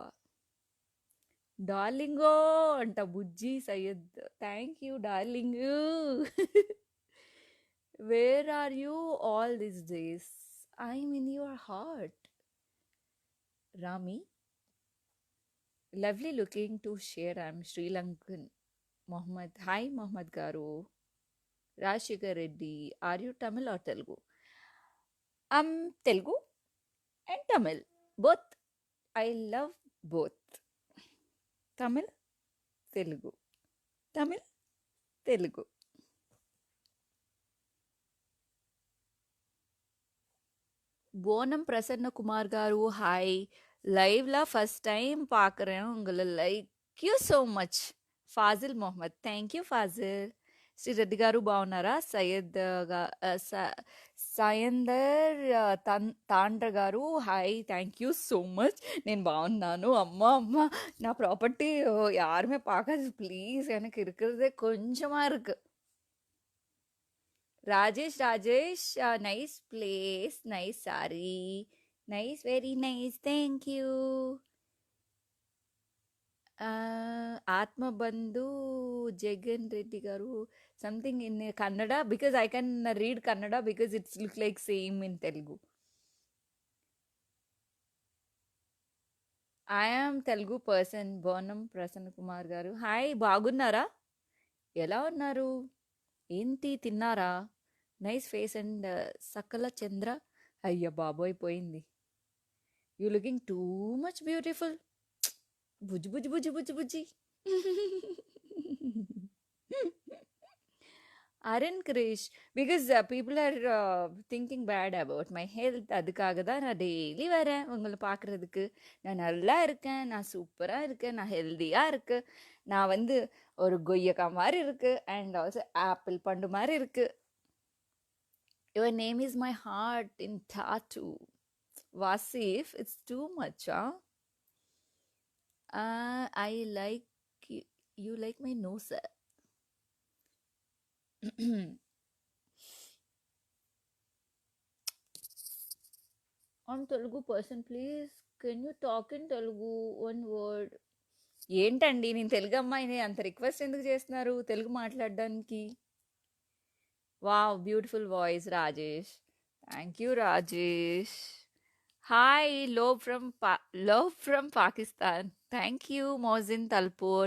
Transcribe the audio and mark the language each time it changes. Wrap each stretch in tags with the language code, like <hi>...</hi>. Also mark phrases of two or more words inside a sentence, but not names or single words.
<te>డార్లింగో అంట బుజ్జి సయ్యద్.</te> <en>Thank you darlingu. Where are you all these days? I'm in your heart. Rami, lovely looking to share. I'm Sri Lankan. Mohammed, hi Mohammed garu. Rajasekhar Reddy, are you Tamil or Telugu? Telugu and Tamil both. I love both. Tamil Telugu, Tamil Telugu.</en> <te>போனம் பிரசன்ன குமார் గారు, హాయ్.</te> <ta>லைவ்ல</ta> <en>first time</en> <ta>பார்க்குறேன் உங்களை.</ta> <en>Like you so much. Fazil Mohammed, thank you Fazil.</en> <te>శ్రీ రెడ్డి గారు బాగున్నారా? సయందర్ తాండ్ర గారు, హాయ్.</te> <en>Thank you so much.</en> <te>నేను బాగున్నాను.</te> <ta>అమ్மா அம்மா நான் ப்ராப்பர்ட்டி யாருமே பார்க்காது ப்ளீஸ். எனக்கு இருக்கிறதே கொஞ்சமா இருக்கு.</ta> <en>Rajesh nice place, nice saree, nice, very nice, thank you. Athmabandhu Jagan Reddy garu, something in Kannada because I can read Kannada because it's look like same in Telugu. I'm Telugu person.</en> <te>బోనం ప్రసన్న కుమార్ గారు, హాయ్. బాగున్నారా? ఎలా ఉన్నారు? ఏంటి తిన్నారా?</te> <en>Nice face and Sakala Chandra.</en> <te>అయ్య బాబోయ్ పోయింది.</te> <en>You looking too much beautiful.</en> <te>బుజ్జి బుజ్జి బుజ్జి బుజ్జి బుజ్జి.</te> <ta>அருண் கிரீஷ்,</ta> <en>Because people are thinking bad about my health.</en> <ta>அதுக்காக தான் நான் டெய்லி வரேன் உங்களை பார்க்குறதுக்கு. நான் நல்லா இருக்கேன், நான் சூப்பராக இருக்கேன், நான் ஹெல்த்தியாக இருக்கேன். நான் வந்து ஒரு கொய்யக்கா மாதிரி இருக்கு</ta> <en>and also apple</en> <ta>பண்டு மாதிரி இருக்கு.</ta> <en>Your name is my heart in tattoo. Wasif, it's too macha. I like you like my nose. I'm Telugu person, please. Can you talk in Telugu? One word.</en> <te>ఏంటండి నేను తెలుగు అమ్మాయిని, అంత రిక్వెస్ట్ ఎందుకు చేస్తున్నారు తెలుగు మాట్లాడడానికి?</te> <en>Wow, beautiful voice Rajesh. Thank you Rajesh. Hi, love from Pakistan. Thank you Mojin Talpur.</en>